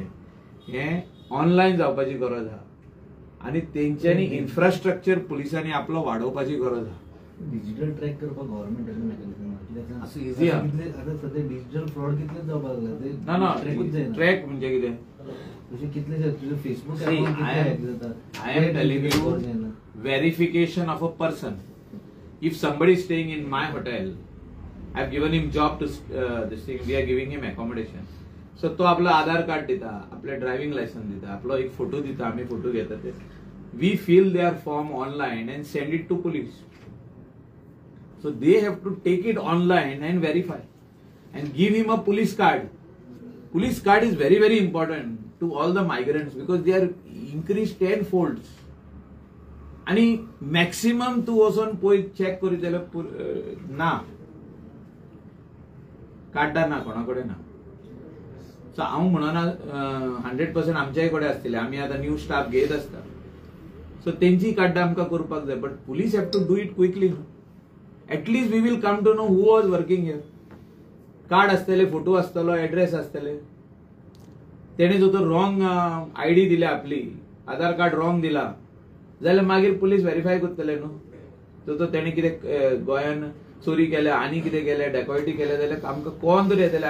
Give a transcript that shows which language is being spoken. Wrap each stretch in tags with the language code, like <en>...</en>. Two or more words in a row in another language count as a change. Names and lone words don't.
<kok>हें ऑनलायन जावपाची गरज आहा आनी तेंच्यांनी इन्फ्रास्ट्रक्चर पुलिसांनी आपलो वाडोवपाची गरज आहा.</kok> <en>digital track</en> <kok>करपाक गव्हर्नमेंटाचें मेकॅनिझम असो इझी आहा. आतां सद्या</kok> <en>digital fraud</en> <kok>कितले जावपाक लागला. ना ट्रॅक म्हणजे कितें तशें कितले तुजे फेसबुक</kok> <en>I am telling you verification of a person. If somebody is staying in my hotel, I have given him job to this thing. We are giving him accommodation.</en> <kok>So तो आपलं आधार कार्ड दिता, आपलं</kok> <en>driving licence</en> <kok>दिता, आपलो एक फोटो दिता, आम्ही फोटो घेता ते.</kok> <en>We fill their form online and send it to police. So they have to take it online and verify and give him a police card. Police card is very, very important to all the migrants because they are increased 10 folds.</en> <kok>आणि मॅक्सिमम तू वचून पळय चॅक करीत जाल्यार ना, कार्डां ना, कोणा कडेन ना. सो हांव म्हणना 100% आमच्याय कडेन आसतले. आमी आतां</kok> <en>new staff</en> <kok>घेत आसता. सो तेंची कार्डां आमकां करपाक जाय.</kok> <en>But police have to do it quickly. At least we will come to know who was working here.</en> <kok>कार्ड आसतले, फोटो आसतलो, एड्रेस आसतले. तेणे जो तो</kok> <en>wrong ID</en> <kok>दिल्या आपली, आधार कार्ड रॉंग दिला जाल्यार मागीर</kok> <en>police verify</en> <kok>करतले न्हू. तो तेणे कितें गोंयान चोरी केल्या, आनी कितें केलें, डेकॉयटी केलें जाल्यार आमकां कळोन तरी येतलें.</kok>